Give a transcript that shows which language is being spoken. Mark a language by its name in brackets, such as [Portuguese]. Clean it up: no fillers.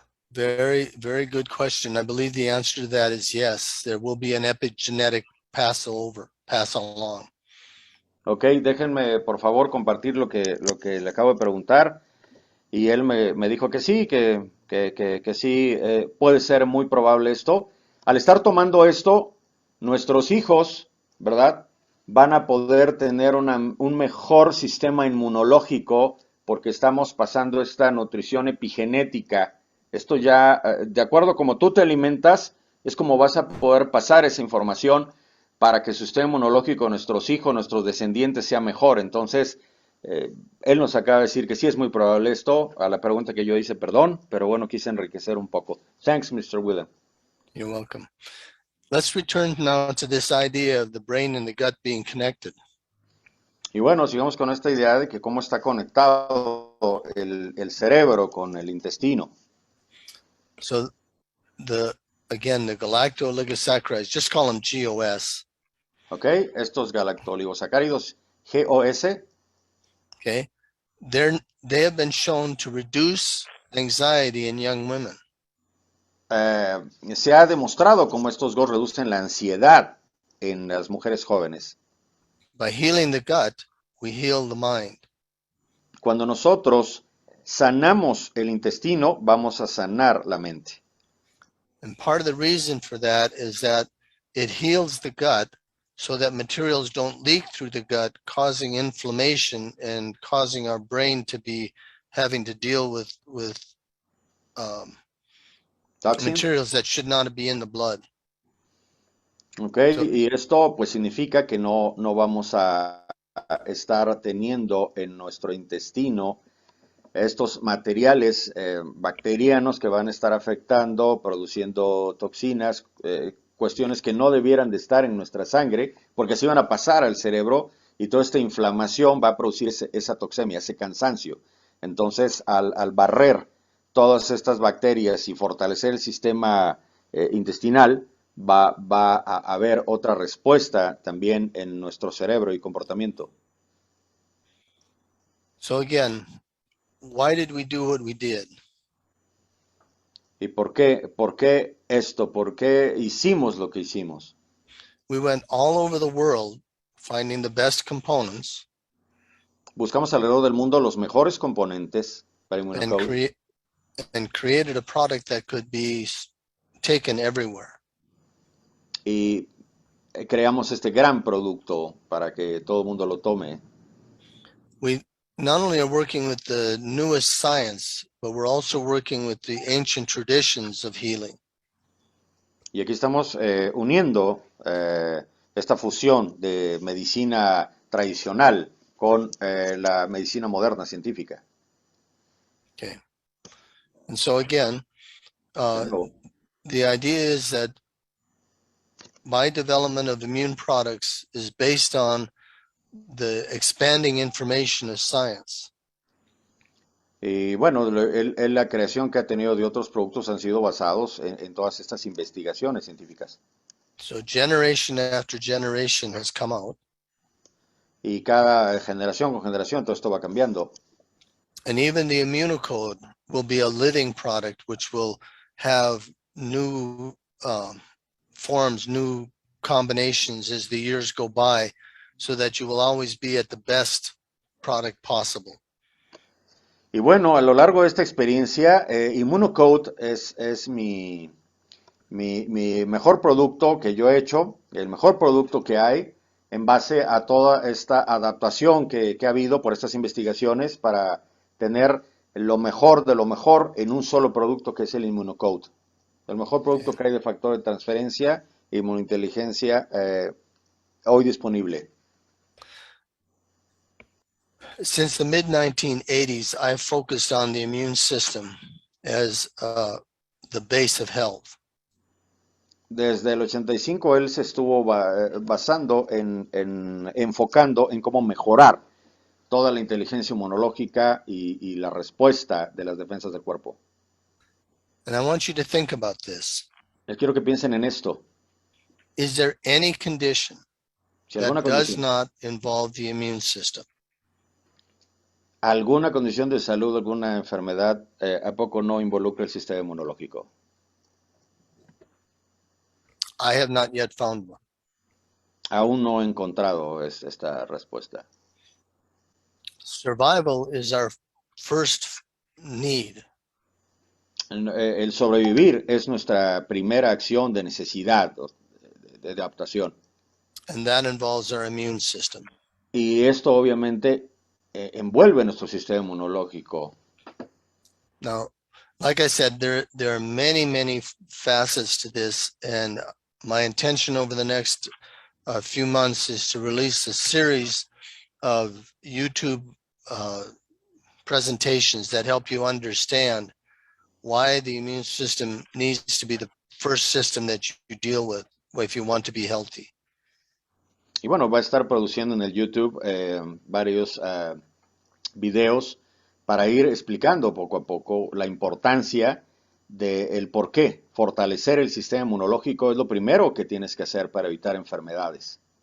[English] Very, very good question. I believe the answer to that is yes. There will be an epigenetic pass along. [Spanish] Ok, déjenme por favor compartir lo que le acabo de preguntar. Y él me dijo que sí, que sí, puede ser muy probable esto. Al estar tomando esto, nuestros hijos, ¿verdad?, van a poder tener un mejor sistema inmunológico porque estamos pasando esta nutrición epigenética. Esto ya, de acuerdo a cómo tú te alimentas, es como vas a poder pasar esa información para que el sistema inmunológico de nuestros hijos, nuestros descendientes, sea mejor. Entonces, él nos acaba de decir que sí es muy probable esto. A la pregunta que yo hice, perdón, pero bueno, quise enriquecer un poco. [English] Thanks, Mr. William. You're welcome. let's return now to this idea of the brain and the gut being connected. [Spanish] Y bueno, sigamos con esta idea de que cómo está conectado el cerebro con el intestino. [English] So the galacto-oligosaccharides, just call them GOS. [Spanish] ¿Ok? Estos galactoligosacáridos GOS, [English] Okay, they have been shown to reduce anxiety in young women. [Spanish] se ha demostrado cómo estos GOS reducen la ansiedad en las mujeres jóvenes. [English] By healing the gut, we heal the mind. [Spanish] Cuando nosotros sanamos el intestino, vamos a sanar la mente. [English] And part of the reason for that is that it heals the gut so that materials don't leak through the gut, causing inflammation and causing our brain to be having to deal with Toxins. materials that should not be in the blood. [Spanish] Ok, y esto pues significa que no vamos a estar teniendo en nuestro intestino estos materiales bacterianos que van a estar afectando, produciendo toxinas, cuestiones que no debieran de estar en nuestra sangre, porque así van a pasar al cerebro y toda esta inflamación va a producir esa toxemia, ese cansancio. Entonces, al barrer todas estas bacterias y fortalecer el sistema intestinal, va a haber otra respuesta también en nuestro cerebro y comportamiento. [English] So again, why did we do what we did? [Spanish] ¿Y por qué esto? ¿Por qué hicimos lo que hicimos? [English] We went all over the world finding the best components [Spanish] Buscamos alrededor del mundo los mejores componentes para ImmunoCode [English] and created a product that could be taken everywhere. [Spanish] y creamos este gran producto para que todo el mundo lo tome. [English] We not only are working with the newest science, but we're also working with the ancient traditions of healing. [Spanish] Y aquí estamos uniendo esta fusión de medicina tradicional con la medicina moderna científica. [English] Okay. And so again, the idea is that my development of immune products is based on the expanding information of science. [Spanish] Y bueno, la creación que ha tenido de otros productos han sido basados en todas estas investigaciones científicas. [English] So generation after generation has come out. [Spanish] Y cada generación con generación todo esto va cambiando. [English] And even the ImmunoCode will be a living product, which will have new forms, new combinations as the years go by, so that you will always be at the best product possible. [Spanish] Y bueno, a lo largo de esta experiencia, ImmunoCode es mi mejor producto que yo he hecho, el mejor producto que hay, en base a toda esta adaptación que ha habido por estas investigaciones para tener lo mejor de lo mejor en un solo producto que es el ImmunoCode. El mejor producto que hay de factor de transferencia e inmunointeligencia hoy disponible. [English] Since the mid-1980s, I've focused on the immune system as the base of health. [Spanish] Desde el 85 él se estuvo basando enfocando en cómo mejorar toda la inteligencia inmunológica y la respuesta de las defensas del cuerpo. [English] And I want you to think about this. [Spanish] Les quiero que piensen en esto. [English] Is there any condition [Spanish] Si alguna [English] that does [Spanish] condición, [English] not involve the immune system? [Spanish] alguna condición de salud, alguna enfermedad, ¿a poco no involucra el sistema inmunológico? [English] I have not yet found one. [Spanish] Aún no he encontrado esta respuesta. [English] Survival is our first need. [Spanish] El sobrevivir es nuestra primera acción de necesidad, de adaptación. [English] And that involves our immune system. [Spanish] Y esto obviamente envuelve nuestro sistema inmunológico. [English] Now, like I said, there are many, many facets to this, and my intention over the next few months is to release a series of YouTube presentations that help you understand why the immune system needs to be the first system that you deal with. if you want to be healthy. [Spanish] Y bueno, va a estar produciendo en el YouTube varios videos para ir explicando poco a poco la importancia del por qué fortalecer el sistema inmunológico es lo primero que tienes que hacer para evitar enfermedades.